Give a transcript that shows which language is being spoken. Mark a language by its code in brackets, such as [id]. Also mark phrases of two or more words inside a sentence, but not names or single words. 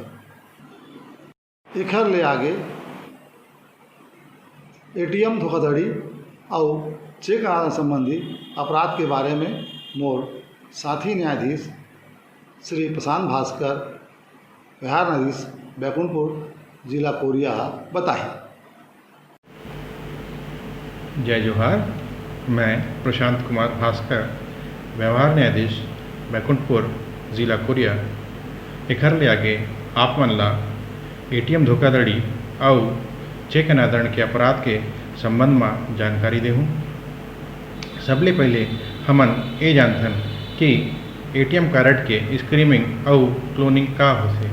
[hne] एखर ले आगे एटीएम धोखाधड़ी और चेक अनादरण संबंधी अपराध के बारे में मोर साथी न्यायाधीश श्री प्रशांत भास्कर, बिहार न्यायाधीश बैकुंठपुर, जिला कोरिया बताएं। जय जोहार। मैं प्रशांत कुमार भास्कर, व्यवहार न्यायाधीश बैकुंठपुर, जिला कोरिया एखर ले आगे आप मन ला एटीएम धोखाधड़ी और चेक अनादरण के अपराध के संबंध में जानकारी देहूँ। सबले पहले हमन ये जानथन कि एटीएम कारड के स्क्रीमिंग और क्लोनिंग का होथे।